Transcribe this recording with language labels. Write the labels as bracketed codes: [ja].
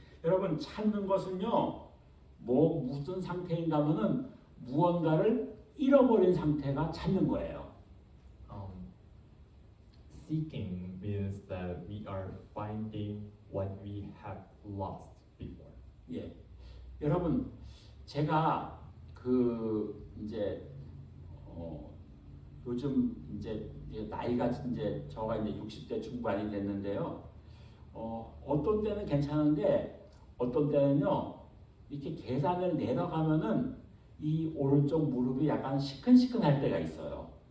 [ko] 여러분 찾는 것은요 무슨 상태인가 하면은 무언가를 잃어버린 상태가 찾는 거예요. [en] Seeking means that we are finding what we have lost before. [ko] 예, 여러분 제가 이제 요즘 이제 나이가 이제 저가 이제 60대 중반이 됐는데요. 어떤 때는 괜찮은데 어떤 때는요 이렇게 계단을 내려가면은 이 오른쪽 무릎이 약간 시큰시큰할 때가 있어요.